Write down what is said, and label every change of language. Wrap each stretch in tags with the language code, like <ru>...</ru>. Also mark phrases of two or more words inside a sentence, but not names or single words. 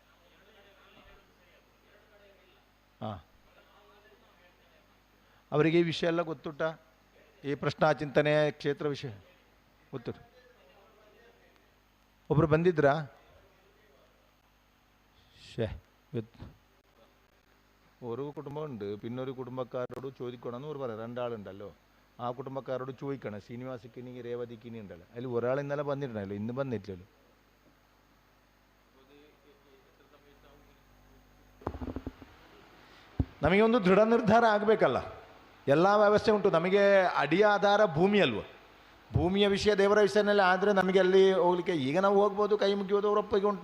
<kn>ಹಾಂ, ಅವರಿಗೆ ಈ ವಿಷಯ ಎಲ್ಲ ಗೊತ್ತುಂಟ? ಈ ಪ್ರಶ್ನಾ ಚಿಂತನೆ ಕ್ಷೇತ್ರ ವಿಷಯ ಗೊತ್ತು? ಒಬ್ಬರು ಬಂದಿದ್ರಾ? ಗೊತ್ತು.</kn> <ml>ഒരു കുടുംബമുണ്ട്, പിന്നെ ഒരു കുടുംബക്കാരോട് ചോദിക്കണമെന്ന് ഒരു പറയാം. രണ്ടാളുണ്ടല്ലോ, ആ കുടുംബക്കാരോട് ചോദിക്കണം. ശ്രീനിവാസക്കിനി രേവതിക്കിനി ഉണ്ടല്ലോ, അതിൽ ഒരാൾ ഇന്നലെ വന്നിട്ടുണ്ടല്ലോ, ഇന്ന് വന്നിട്ടില്ലല്ലോ.</ml> <kn>ನಮಗೆ ಒಂದು ದೃಢ ನಿರ್ಧಾರ ಆಗಬೇಕಲ್ಲ. ಎಲ್ಲ ವ್ಯವಸ್ಥೆ ಉಂಟು, ನಮಗೆ ಅಡಿಯ ಆಧಾರ ಭೂಮಿ ಅಲ್ವ? ಭೂಮಿಯ ವಿಷಯ ದೇವರ ವಿಷಯದಲ್ಲಿ ಆದರೆ ನಮಗೆ ಅಲ್ಲಿ ಹೋಗ್ಲಿಕ್ಕೆ ಈಗ ನಾವು ಹೋಗ್ಬೋದು, ಕೈ ಮುಗಿಯೋದು ಅವರ ಒಪ್ಪಿಗೆ ಉಂಟು.</kn>